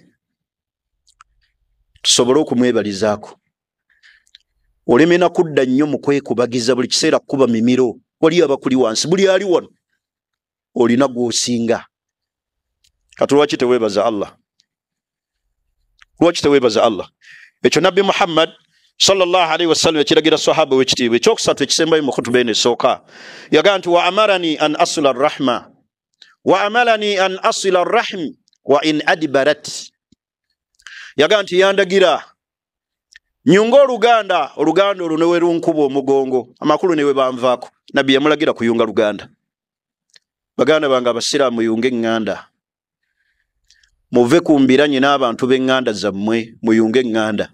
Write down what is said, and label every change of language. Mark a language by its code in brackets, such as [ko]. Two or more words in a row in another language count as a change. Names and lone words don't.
[lg] Tusobole okumwebalizaako. Olemena kudda nnyo mu kwekubagiza buli kiseera kuba mimiro. Wali abakuli wansi, buli ali wano olina gw'osinga. Kati lwaki teweebaza Allah? Lwaki teweebaza Allah? Ekyo Nabbi Muhammad [ar] صلى الله عليه وسلم [lg] ekiragira sahaba w'ekitiibwa. Ekyokusatu ekisembayo mu khutuba eno esooka yagaa nti [ar] وأمرني أن أصل الرحم وأمرني أن أصل الرحم وإن أدبرت. [lg] Yagaa nti yandagira nyunga oluganda olwo ne we lunkuba omugongo, amakulu ne we banvaako. Nabbi yamulagira kuyunga luganda. Baganda bange abasiraamu yunge eŋŋanda, muve ku mbiranye n'abantu b'eŋŋanda zammwe, muyunge eŋŋanda.